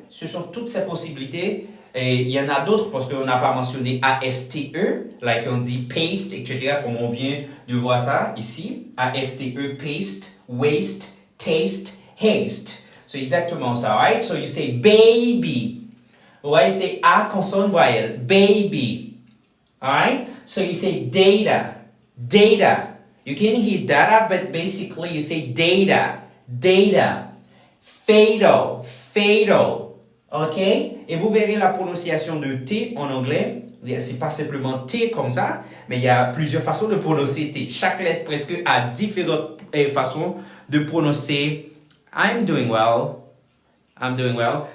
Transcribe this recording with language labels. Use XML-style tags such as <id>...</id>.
<fr>Ce sont toutes ces possibilités. Et il y en a d'autres parce qu'on n'a pas mentionné ASTE, like on dit paste, etc. Comme on vient de voir ça ici.</fr> <en>ASTE, paste, waste, taste, haste. So</en> <fr>exactement ça,</fr> <en>right? So you say baby. Right?</en> <fr>C'est A consonne voyelle.</fr> <en>Baby. Alright? So you say data. Data. You can hear data, but basically you say data. Data. Fatal. Fatal. OK?</en> <fr>Et vous verrez la prononciation de T en anglais. C'est pas simplement T comme ça, mais il y a plusieurs façons de prononcer T. Chaque lettre presque a différentes façons de prononcer</fr> <en>I'm doing well. I'm doing well.</en>